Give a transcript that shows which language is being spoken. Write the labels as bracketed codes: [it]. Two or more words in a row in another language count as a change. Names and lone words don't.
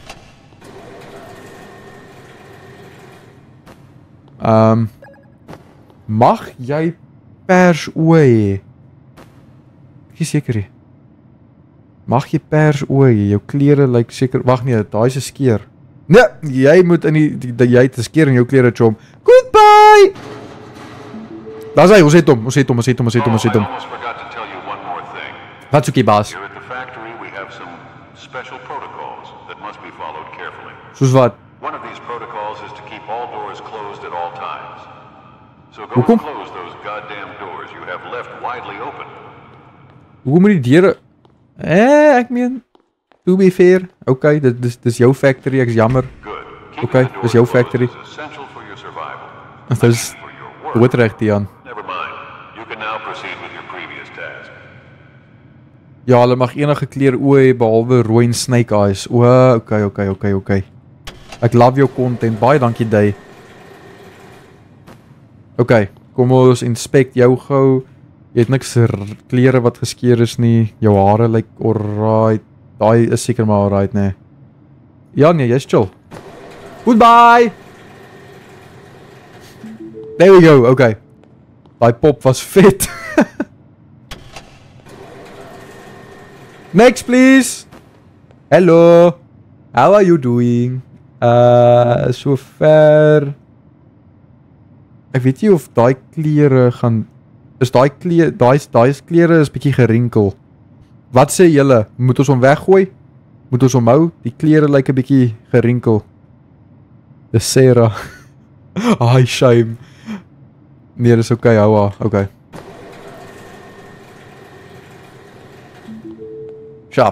[af] Mag jy pers oë hê? Ek is seker nie. Mag jy pers oë hê? Jou klere lyk seker... Wag nee, daai is 'n skeer. Nee, jy moet in jy het 'n skeer in jou klere, chom. Goodbye! Daar's hy, ons het hom. [en] I almost forgot to tell you one more thing. [af] Wat's oké, baas? [en] Here at the factory, we have some special protocols that must be followed carefully. [af] Soos wat? [en] One of these protocols is to keep all doors closed at all times. So go [af] Hoekom? [en] and close those goddamn doors you have left widely open. [af] Hoe moet die deure... ek meen... [en] To be fair. [af] Okay, dis jou factory, ek's jammer. [en] Good. [af] Okay, dis jou factory. [en] Essential for your survival. [af] Dis doodreg, Tian. [en] Never mind. You can now proceed with your previous task. [af] Ja, hulle mag enige kleur oë hê behalwe rooi en [en] snake eyes. [af] O, okay. Ek love jou content. Baie dankie, Day. Okay, kom ons inspect jou gou. Jy het niks klere wat geskeer is nie. Jou hare lyk alright. Daai is seker maar alright, nee. Ja, nee, jy's chill. Goodbye! [en] There we go, okay. [af] Daai pop was vet. [en] Next, please! Hello! How are you doing? [af] So ver... Ek weet nie of daai klere gaan... Is daai klere is bietjie gerinkel. Wat sê julle? Moet ons hom weggooi? Moet ons hom hou? Die klere lyk 'n bietjie gerinkel. Dis Sarah. Ai, shame. Nee, dis okay, hou haar. Okay. Sharp.